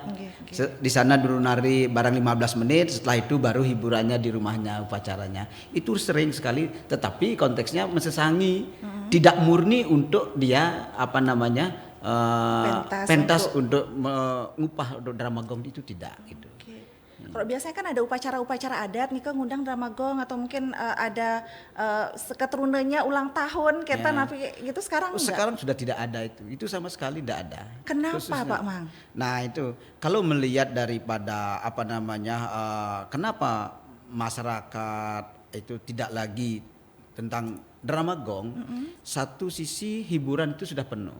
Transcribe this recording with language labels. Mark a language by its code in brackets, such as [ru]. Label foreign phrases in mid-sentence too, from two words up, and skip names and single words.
[id] Di sana dulu nari barang 15 menit, setelah itu baru hiburannya di rumahnya, upacaranya. Itu sering sekali, tetapi konteksnya mesesangi, tidak murni untuk dia pentas untuk mengupah untuk drama gong itu tidak gitu. Kalau biasanya kan ada upacara-upacara adat nih ngundang drama gong atau mungkin ada keturunannya ulang tahun kita napi gitu sekarang enggak? Sekarang sudah tidak ada itu sama sekali tidak ada. Kenapa khususnya, Pak Mang? Nah itu kalau melihat daripada kenapa masyarakat itu tidak lagi tentang drama gong, satu sisi hiburan itu sudah penuh.